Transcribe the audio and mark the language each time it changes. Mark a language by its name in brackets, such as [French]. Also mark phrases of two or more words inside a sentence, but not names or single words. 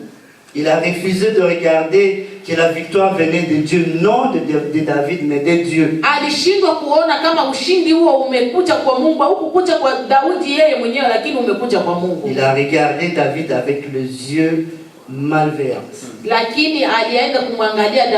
[French] Il a refusé de regarder que la victoire venait de Dieu, non de David, mais de Dieu. [Swahili] Alishindwa kuona kama ushindi huo umekuja kwa Mungu au kukuja kwa Daudi yeye mwenyewe, lakini umekuja kwa Mungu. [French] Il a regardé David avec les yeux malveillants. [Swahili] Lakini alienda kumwangalia